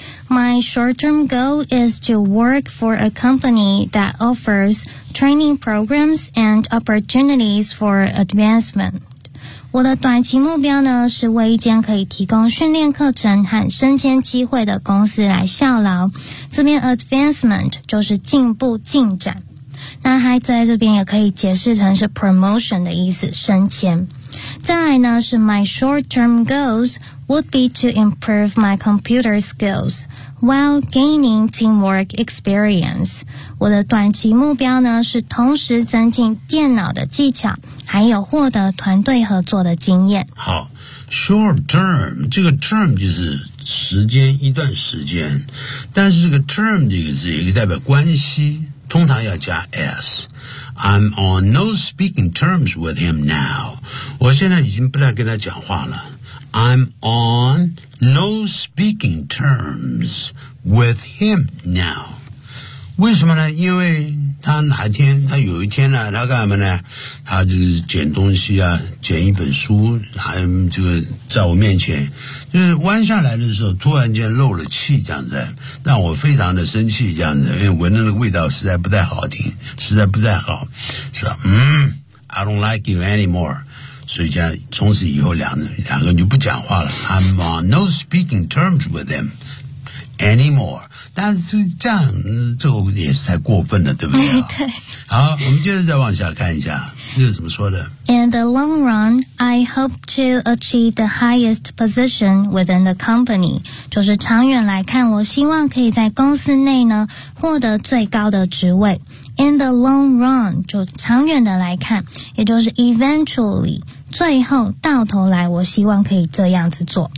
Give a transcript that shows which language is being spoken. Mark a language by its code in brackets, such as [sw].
[en] My short-term goal is to work for a company that offers training programs and opportunities for advancement. [zh] 我的短期目标呢，是为一间可以提供训练课程和升迁机会的公司来效劳。这边 advancement 就是进步进展。那还在这边也可以解释成是 promotion 的意思，升迁。再来呢，是 [en] my short-term goals would be to improve my computer skills while gaining teamwork experience. [zh] 我的短期目标呢，是同时增进电脑的技巧，还有获得团队合作的经验。好， short term， 这个 term 就是时间，一段时间，但是这个 term 这个字也可以代表关系，通常要加 s。 [en] I'm on no speaking terms with him now. [zh] 我现在已经不再跟他讲话了。 [en] I'm on no speaking terms with him now. [zh] 为什么呢？因为他哪天，他有一天呢，他干什么呢？他就是捡东西啊，捡一本书，还就在我面前，就是弯下来的时候，突然间漏了气，这样子，让我非常的生气，这样子，因为闻的那个味道实在不太好听，实在不太好，说 [en] I don't like you anymore， [zh] 所以这样从此以后两个就不讲话了。 [en] I'm on no speaking terms with him anymore。 [zh] 但是这样，这个也是太过分了，对不对？对。好，我们接着再往下看一下，这是怎么说的 [en] ？In the long run, I hope to achieve the highest position within the company. [zh] 就是长远来看，我希望可以在公司内呢获得最高的职位。 [en] In the long run， [zh] 就长远的来看，也就是 eventually。最后到头来，我希望可以这样子做。